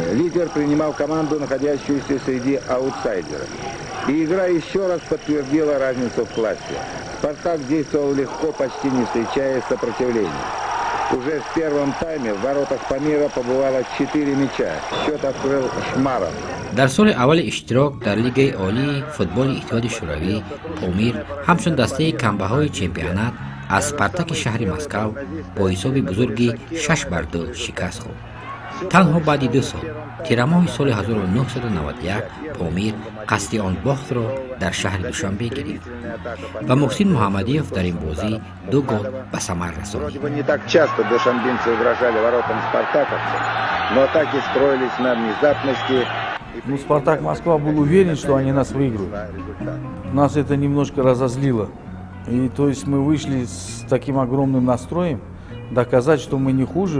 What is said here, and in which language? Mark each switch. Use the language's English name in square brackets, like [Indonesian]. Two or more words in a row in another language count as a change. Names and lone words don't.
[Russian] Лидер принимал команду, находящуюся среди аутсайдеров. И игра еще раз подтвердила разницу в классе. «Спартак» действовал легко, почти не встречая сопротивления. Уже в первом тайме в воротах Памира побывало 4 мяча. Счет открыл Шмаров. [Tajik] дар соли аввали иштирок дар лигаи олии футболи иттиҳоди шӯравӣ помир ҳамчун дастаи камбаҳои чемпионат аз «Спартаки» шаҳри Москав бо ҳисоби бузурги 6-2 шикаст хӯрд. танҳо баъди 2 сол тирамоҳи соли 1991 помир қасди он бохтро дар шаҳри душанбе гирифт ва муҳсин муҳаммадиев дар ин бозӣ 2 гол ба самар расонид. [Russian] Вроде бы не так часто душанбинцы угрожали воротам спартаковцев, но атаки строились на внезапности. Ну, «Спартак» Москва был уверен, что они нас выиграют. Нас это немножко разозлило. И то есть мы вышли с таким огромным настроем доказать, что мы не хуже.